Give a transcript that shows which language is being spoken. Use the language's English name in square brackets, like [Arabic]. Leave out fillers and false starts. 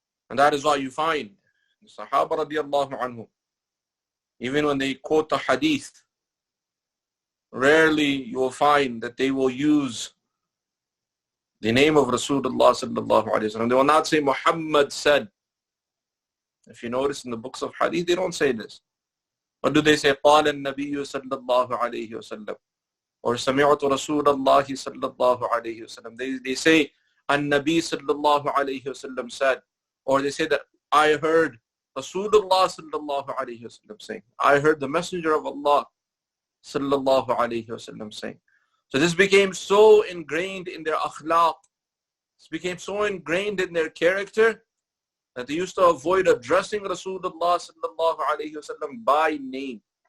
[English] And that is why you find the Sahaba radiallahu anhu, even when they quote the hadith, rarely you will find that they will use the name of Rasulullah sallallahu alayhi wasallam. They will not say Muhammad said. If you notice in the books of hadith, they don't say this. What do they say? [Arabic] قال النبي صلى الله عليه وسلم, or سمعت رسول الله صلى الله عليه وسلم. [English] They say [Arabic] النبي صلى الله عليه وسلم [English] said, or they say that I heard Rasulullah صلى الله عليه وسلم saying. I heard the Messenger of Allah صلى الله عليه وسلم saying. So this became so ingrained in their akhlaq. This became so ingrained in their character that they used to avoid addressing Rasulullah sallallahu alayhi wasallam by name.